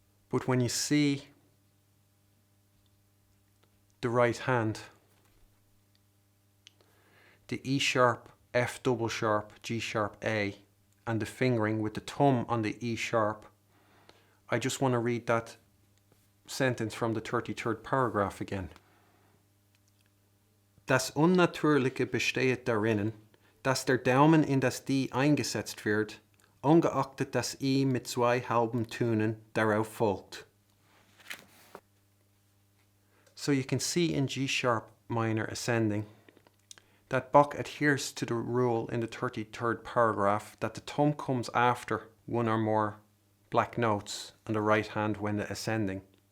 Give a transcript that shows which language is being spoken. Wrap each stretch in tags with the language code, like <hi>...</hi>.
<en>But when you see the right hand, the E sharp, F double sharp, G sharp A, and the fingering with the thumb on the E sharp, I just want to read that sentence from the 33rd paragraph again.</en> <de>Das Unnatürliche besteht darin, dass der Daumen in das D eingesetzt wird, ungeachtet das I mit zwei halben Tönen darauf folgt.</de> <en>So you can see in G sharp minor ascending that Bach adheres to the rule in the 33rd paragraph that the thumb comes after one or more black notes on the right hand when ascending.</en>